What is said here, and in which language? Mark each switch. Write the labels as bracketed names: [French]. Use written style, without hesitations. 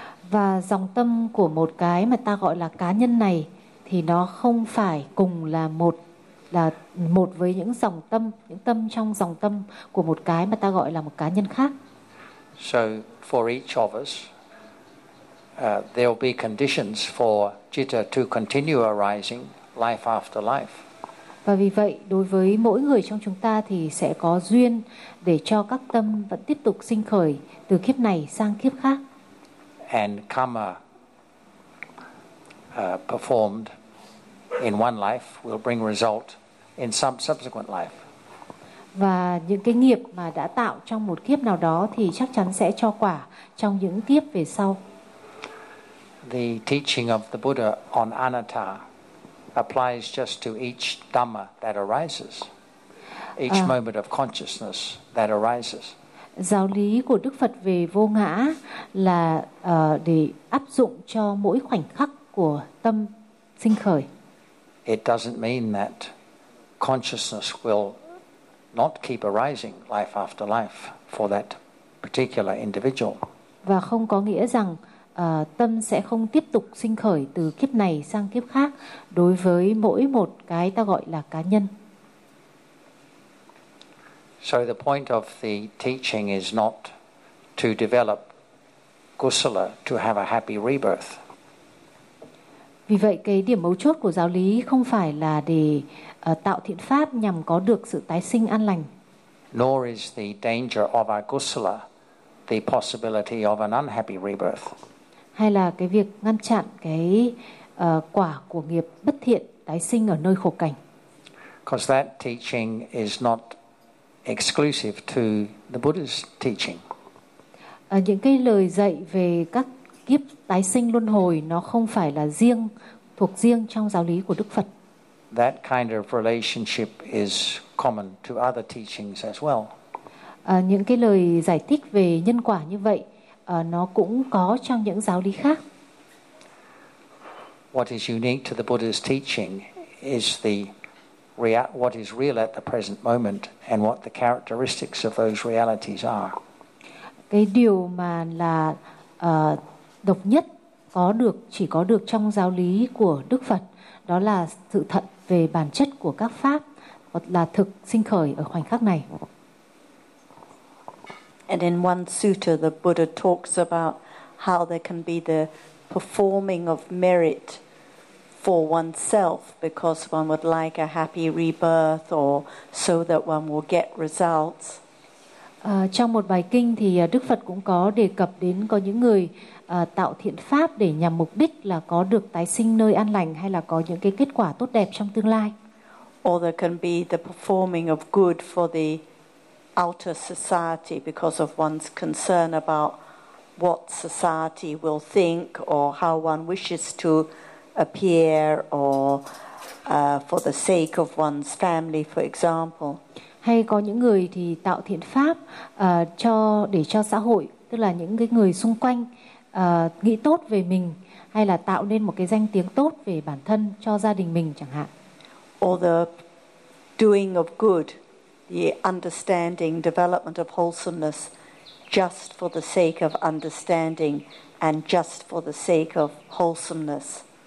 [Vietnamese] Và dòng tâm của một cái mà ta gọi là cá nhân này thì nó không phải cùng là một với những dòng tâm, những tâm trong dòng tâm của một cái mà ta gọi là một cá nhân khác. [English] So for each of us, there will be conditions for jitta to continue arising life after life. [Vietnamese] Và vì vậy, đối với mỗi người trong chúng ta thì sẽ có duyên để cho các tâm vẫn tiếp tục sinh khởi từ kiếp này sang kiếp khác. [English] And karma performed in one life will bring result in some subsequent life. [Vietnamese] Và những cái nghiệp mà đã tạo trong một kiếp nào đó thì chắc chắn sẽ cho quả trong những kiếp về sau. [English] The teaching of the Buddha on anatta applies just to each dhamma that arises, each moment of consciousness that arises. [Vietnamese] Giáo lý của Đức Phật về vô ngã là để áp dụng cho mỗi khoảnh khắc của tâm sinh khởi. [English] It doesn't mean that consciousness will not keep arising life after life for that particular individual. [Vietnamese] Và không có nghĩa rằng tâm sẽ không tiếp tục sinh khởi từ kiếp này sang kiếp khác đối với mỗi một cái ta gọi là cá nhân. [English] So the point of the teaching is not to develop kusala to have a happy rebirth. [Vietnamese] Vì vậy cái điểm mấu chốt của giáo lý không phải là để tạo thiện pháp nhằm có được sự tái sinh an lành. [English] Nor is the danger of our kusala the possibility of an unhappy rebirth. [Vietnamese] Hay là cái việc ngăn chặn cái quả của nghiệp bất thiện tái sinh ở nơi khổ cảnh. [English] Because that teaching is not exclusive to the Buddha's teaching. [Vietnamese] Những cái lời dạy về các kiếp tái sinh luân hồi nó không phải là riêng thuộc riêng trong giáo lý của Đức Phật. [English] That kind of relationship is common to other teachings as well. [Vietnamese] Những cái lời giải thích về nhân quả như vậy nó cũng có trong những giáo lý khác. [English] What is unique to the Buddha's teaching is the what is real at the present moment and what the characteristics of those realities are. [Vietnamese] Cái điều mà là độc nhất có được, chỉ có được trong giáo lý của Đức Phật, đó là sự thật về bản chất của các pháp là thực sinh khởi ở khoảnh khắc này. [English] And in one sutta, the Buddha talks about how there can be the performing of merit for oneself because one would like a happy rebirth or so that one will get results. [Vietnamese] Trong một bài kinh thì Đức Phật cũng có đề cập đến có những người tạo thiện pháp để nhằm mục đích là có được tái sinh nơi an lành hay là có những cái kết quả tốt đẹp trong tương lai. [English] Or there can be the performing of good for the outer society because of one's concern about what society will think or how one wishes to appear or for the sake of one's family, for example. [Vietnamese] Hay có những người thì tạo thiện pháp để cho xã hội, tức là những cái người xung quanh nghĩ tốt về mình, hay là tạo nên một cái danh tiếng tốt về bản thân cho gia đình mình chẳng hạn. [English] Or the doing of good, the understanding, development of wholesomeness just for the sake of understanding and just for the sake of wholesomeness.